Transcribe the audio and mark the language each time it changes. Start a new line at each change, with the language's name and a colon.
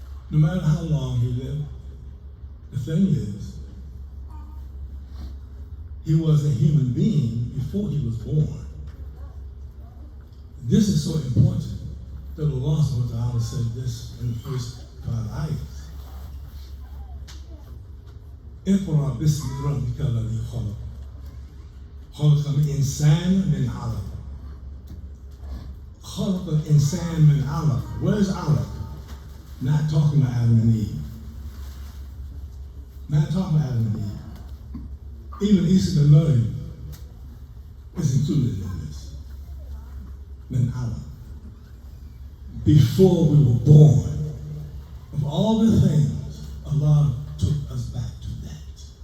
English: No matter how long he lived, the thing is, he was a human being before he was born. This is so important that Allah subhanahu wa ta'ala said this in the first 5 ayahs.
Arabic: اقرأ باسم ربك الذي خلق خلق الإنسان من علق خلق الإنسان من علق.
English: Where's علق? Not talking about Adam and Eve. Not talking about Adam and Eve. Even Isa bin Maryam is included in this.
Arabic: Min Allah.
English: Before we were born, of all the things, Allah took us back to that.